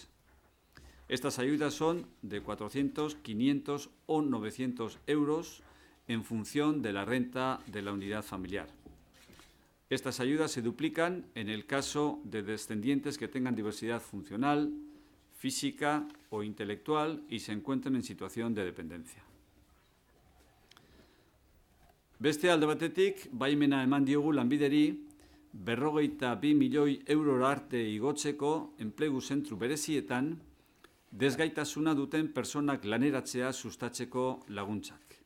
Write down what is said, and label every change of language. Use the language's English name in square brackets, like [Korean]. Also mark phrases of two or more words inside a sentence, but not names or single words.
[Spanish] Estas ayudas son de 400, 500 o 900 euros en función de la renta de la unidad familiar. Estas ayudas se duplican en el caso de descendientes que tengan diversidad funcional, física o intelectual y se encuentren en situación de dependencia. [Basque] Beste alde batetik, baimena eman diogu lanbideri 52 milioi eurora arte igotzeko enplegu zentru berezietan desgaitasuna duten personak laneratzea sustatzeko laguntzak.